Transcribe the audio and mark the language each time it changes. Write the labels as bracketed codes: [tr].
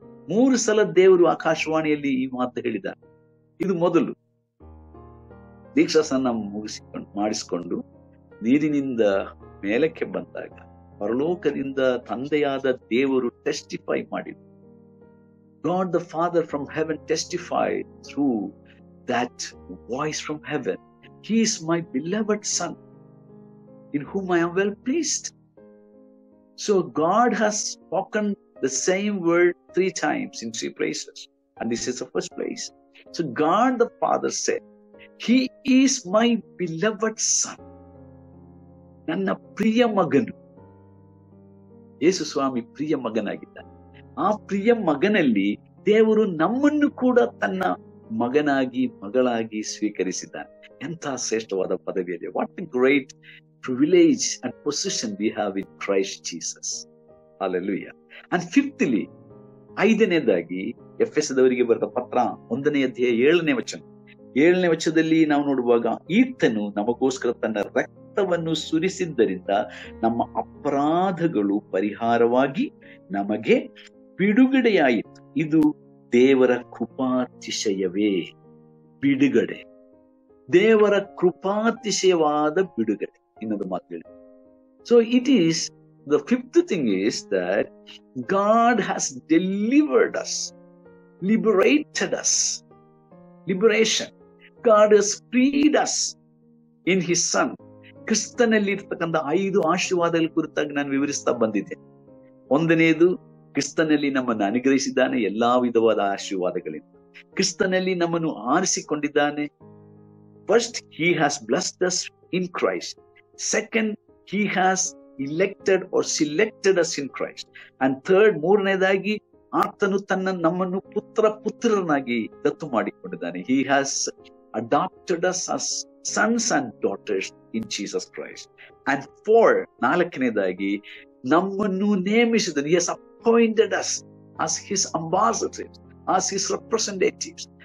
[kn] 3 ಸಲ ದೇವರು ಆಕಾಶವಾಣಿಯಲ್ಲಿ ಈ ಮಾತು ಹೇಳಿದ. ಇದು ಮೊದಲು ದೀಕ್ಷಾಸ್ನಾನ ಮಾಡಿಸಿಕೊಂಡು ನೀರಿನಿಂದ ಮೇಲಕ್ಕೆ ಬಂದಾಗ ಪರಲೋಕದಿಂದ ತಂದೆಯಾದ ದೇವರು ಟೆಸ್ಟಿಫೈ ಮಾಡಿದ. [en] God the Father from heaven testified through that voice from heaven, he is my beloved son in whom I am well pleased. So God has spoken the same word 3 times in 3 places, and this is the first place. So God the Father said, he is my beloved son. [kn] ನನ್ನ ಪ್ರಿಯ ಮಗನು. ಯೇಸು ಸ್ವಾಮಿ ಪ್ರಿಯ ಮಗನಾಗಿದ್ದಾನೆ. ಆ ಪ್ರಿಯ ಮಗನಲ್ಲಿ ದೇವರು ನಮ್ಮನ್ನು ಕೂಡ ತನ್ನ ಮಗನಾಗಿ ಮಗಳಾಗಿ ಸ್ವೀಕರಿಸಿದ್ದಾನೆ. ಎಂಥ ಶ್ರೇಷ್ಠವಾದ ಪದವಿ ಇದೆ. [en] What a great privilege and position we have in Christ Jesus. Hallelujah. And fifthly, [kn] 5ನೇದಾಗಿ ಎಫೆಸದವರಿಗೆ ಬರೆದ ಪತ್ರ 1ನೇ ಅಧ್ಯಾಯ 7ನೇ ವಚನ. 7ನೇ ವಚನದಲ್ಲಿ ನಾವು ನೋಡುವಾಗ, ಈತನು ನಮಗೋಸ್ಕರ ತನ್ನ ರಕ್ತವನ್ನು ಸುರಿಸಿದ್ದರಿಂದ ನಮ್ಮ ಅಪರಾಧಗಳು ಪರಿಹಾರವಾಗಿ ನಮಗೆ ಬಿಡುಗಡೆಯಾಯಿತು. ಇದು ದೇವರ ಕೃಪಾತಿಶಯವೇ. ಬಿಡುಗಡೆ, ದೇವರ ಕೃಪಾತಿಶಯವಾದ ಬಿಡುಗಡೆ. ಇನ್ನೊಂದು ಮಾತು ಹೇಳಿ. [en] So it is, the 5th thing is that God has delivered us, liberated us. Liberation. God has freed us in his son. [kn] ಕ್ರಿಸ್ತನಲ್ಲಿ ಇರ್ತಕ್ಕಂಥ 5 ಆಶೀರ್ವಾದಗಳ ಕುರಿತಾಗಿ ನಾನು ವಿವರಿಸ್ತಾ ಬಂದಿದ್ದೆ. 1ನೇದು, ಕ್ರಿಸ್ತನಲ್ಲಿ ನಮ್ಮನ್ನು ಅನುಗ್ರಹಿಸಿದ್ದಾನೆ ಎಲ್ಲಾ ವಿಧವಾದ ಆಶೀರ್ವಾದಗಳಿಂದ. ಕ್ರಿಸ್ತನಲ್ಲಿ ನಮ್ಮನ್ನು ಆರಿಸಿಕೊಂಡಿದ್ದಾನೆ. [en] First, he has blessed us in Christ. Second, he has elected or selected us in Christ. And third, [kn] 3ನೇದಾಗಿ ಆತನು ನಮ್ಮನ್ನು ಪುತ್ರರನ್ನಾಗಿ ದತ್ತು ಮಾಡಿಕೊಂಡಿದ್ದಾನೆ. [en] He has adopted us as sons and daughters in Jesus Christ. [kn] And 4ನೇದಾಗಿ ನಮ್ಮನ್ನು ನೇಮಿಸಿದನು. [en] He has appointed us as his ambassadors, as his representatives.